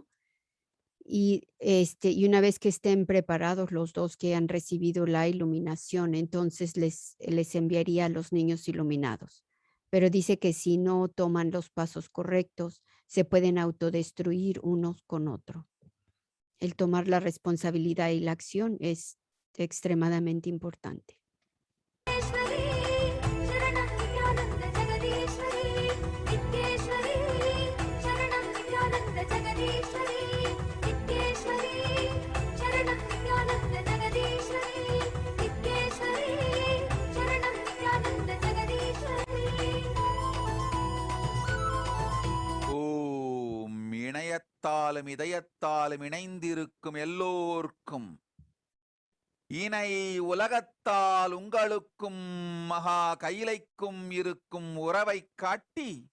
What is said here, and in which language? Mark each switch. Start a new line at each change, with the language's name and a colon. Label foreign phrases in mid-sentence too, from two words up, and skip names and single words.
Spanish: Y una vez que estén preparados los dos que han recibido la iluminación, entonces les enviaría a los niños iluminados. Pero dice que si no toman los pasos correctos, se pueden autodestruir unos con otro. El tomar la responsabilidad y la acción es extremadamente importante.
Sanskrit: ईश्वरी शरणं नित्यानन्द जगदीश्वरी नित्येश्वरी शरणं नित्यानन्द जगदीश्वरी नित्येश्वरी शरणं नित्यानन्द जगदीश्वरी नित्येश्वरी शरणं नित्यानन्द जगदीश्वरी
Tamil: ஓம் இணையத்தாலும் இதயத்தாலும் இணைந்திருக்கும் எல்லோர்க்கும் இணை உலகத்தால் உங்களுக்கும் மகா கைலைக்கும் இருக்கும் உறவைக் காட்டி